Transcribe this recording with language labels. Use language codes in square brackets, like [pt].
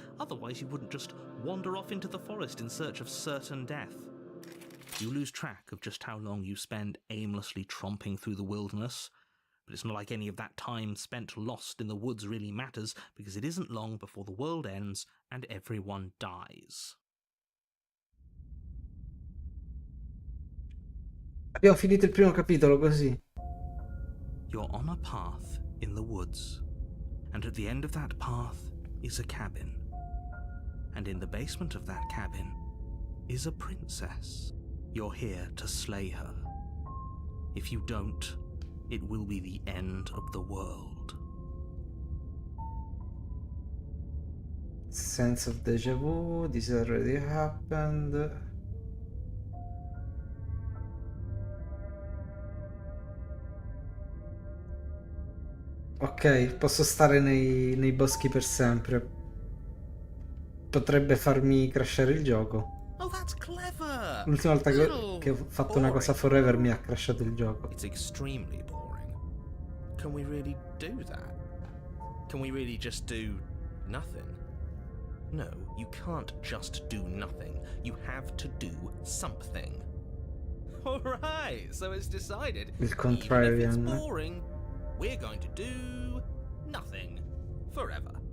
[en] Otherwise you wouldn't just wander off into the forest in search of certain death. You lose track of just how long you spend aimlessly tromping through the wilderness, but it's not like any of that time spent lost in the woods really matters, because it isn't long before the world ends and everyone dies. [it] Abbiamo finito il primo capitolo così. [en] You're on a path in the woods, and at the end of that path is a cabin. And in the basement of that cabin is a princess. You're here to slay her. If you don't, it will be the end of the world. Sense of déjà vu, this already happened. [it] Ok, posso stare nei boschi per sempre. Potrebbe farmi crashare il gioco. [en] Oh, that's clever! [it] L'ultima volta che ho fatto una cosa forever mi ha crashato il gioco. [en] It's extremely boring. Can we really do that? Can we really just do nothing? No, you can't just do nothing. You have to do something. Alright, so it's decided. [it] Il [en] Even if contrarian. it's boring, we're going to do nothing. Forever.